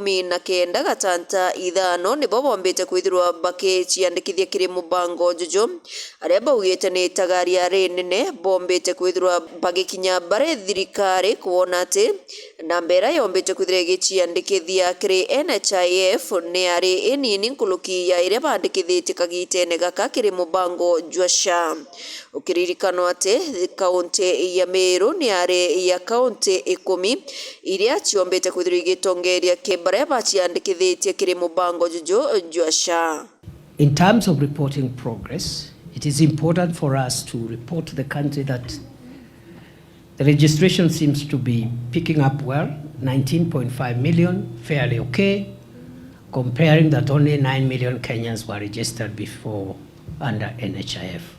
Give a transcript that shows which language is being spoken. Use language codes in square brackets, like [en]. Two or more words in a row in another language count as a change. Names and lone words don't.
[mer] 19.5 nibo bombite kwithirwa bakiciandikithia kiri mubango juju aria baugite ni tagari ari nene bombite kwithirwa bagikinya bare thirikari kuona ati namba ira yombite kwithirwa igiciandikithia kiri NHIF ni ari inini nkuluki ya iria bandikithitie kagitene gaka kiri mubango jwa SHA. Ukiririkano ati kaunti ya Meru ni ari ya kaunti 10 iria ciombete kwithirwa igitongeria kibare baciandikithitie kiri mubango juju jwa SHA. [en] In terms of reporting progress, it is important for us to report to the country that the registration seems to be picking up well, 19.5 million, fairly okay, comparing that only 9 million Kenyans were registered before under NHIF.